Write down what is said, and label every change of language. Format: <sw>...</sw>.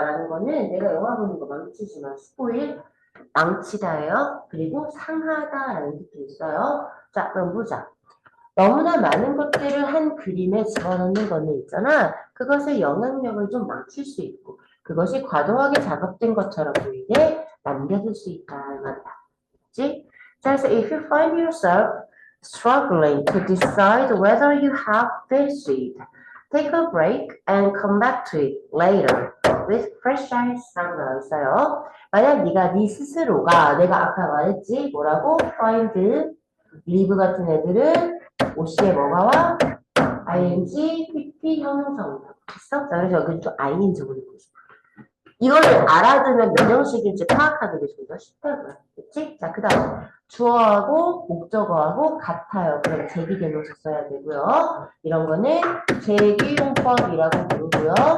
<ko>라는 거는 내가 영화 보는 거 망치지 마. 스포일, 망치다예요. 그리고 상하다라는 뜻도 있어요. 자, 그럼 보자. 너무나 많은 것들을 한 그림에 집어넣는 거는 있잖아. 그것의 영향력을 좀 망칠 수 있고, 그것이 과도하게 작업된 것처럼 보이게 남겨둘 수 있다. 이 말이다. 그치? 자, 그래서</ko> <en>if you find yourself struggling to decide whether you have this seed, take a break and come back to it later with fresh eyes.</en> <ko>라고 나와 있어요. 만약 네가 네 스스로가 내가 아까 말했지 뭐라고 find, leave 같은 애들은 OC에 뭐가 와? ing, pp 형용사입니다. 됐어? 자, 그래서 여기 또 ing 보내고 싶어. 이거를 알아두면 몇 형식인지 파악하는 게 좀 더 쉽다고요. 그치? 자, 그 다음 주어하고 목적어하고 같아요. 그럼 제기대명사 써야 되고요. 이런 거는 제기용법이라고 부르고요.</ko>